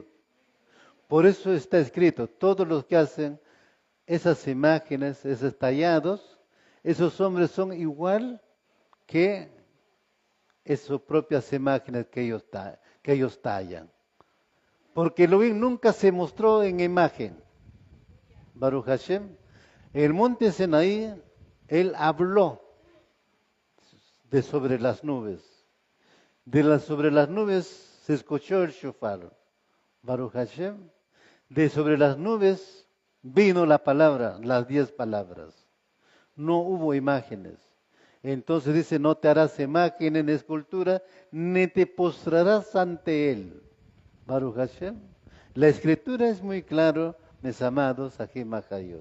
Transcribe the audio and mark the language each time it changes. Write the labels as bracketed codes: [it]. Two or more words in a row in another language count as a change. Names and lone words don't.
[es] Por eso está escrito, todos los que hacen esas imágenes, esos tallados, esos hombres son igual que esas propias imágenes que ellos tallan. Porque Elohim nunca se mostró en imagen. [he] ברוך השם, [es] en el monte Sinaí, Él habló de sobre las nubes. Sobre las nubes se escuchó el shofar. [he] ברוך השם, [es] de sobre las nubes vino la palabra, las 10 palabras. No hubo imágenes. Entonces dice, no te harás imagen en escultura, ni te postrarás ante él. [he] ברוך השם. [es] La escritura es muy claro, mis amados, aquí Mahayot.